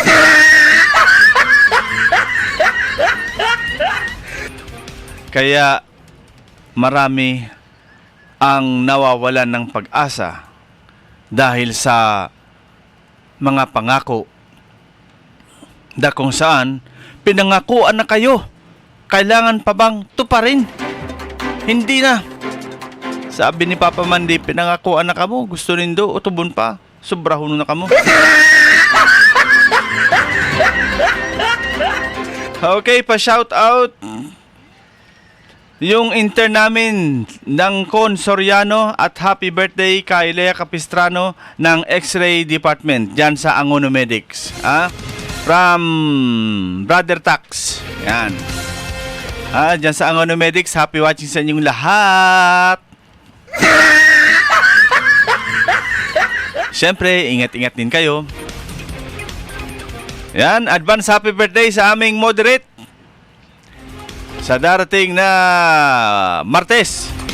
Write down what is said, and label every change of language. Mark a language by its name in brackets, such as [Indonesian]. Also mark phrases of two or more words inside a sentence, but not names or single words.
[Filipino] Kaya marami ang nawawalan ng pag-asa dahil sa mga pangako na kung saan pinangakuan na kayo. Kailangan pa bang tuparin? Hindi na. Sabi ni Papa Mandi, [Bikol] pinangakuan na kamo. Gusto nindo, utubon pa. Sobrahon na kamo. [Filipino] Okay, pa-shout out yung intern namin ng Con Soriano at [English] happy birthday [Filipino] kay Lea Capistrano ng X-ray Department dyan sa Angono Medics. From Brother Tax. Yan. Dyan sa Angono Medics, [English] happy watching [Filipino] sa inyong lahat. Siyempre, ingat-ingat din kayo. Yan, [English] advance happy birthday [Filipino] sa aming moderate sa darating na Martes.